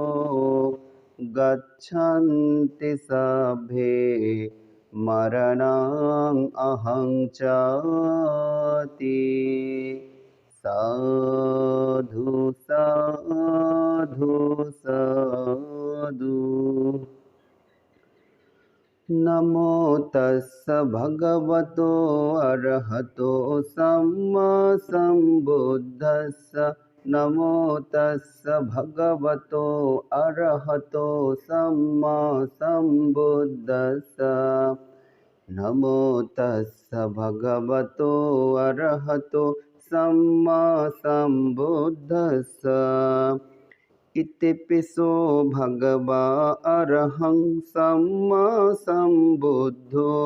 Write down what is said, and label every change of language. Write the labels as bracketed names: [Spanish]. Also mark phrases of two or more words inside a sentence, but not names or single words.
[Pali] গচ্ছন্তি সবে মরণং অহং চাতি সাধু সাধু সাধু। नमो तस्स भगवतो अरहतो सम्मा सम्बुद्धस्स नमो तस्स भगवतो अरहतो सम्मा सम्बुद्धस्स नमो तस्स भगवतो अरहतो सम्मा सम्बुद्धस्स इतिपिसो भगवा अरहं सम्मा सम्बुद्धो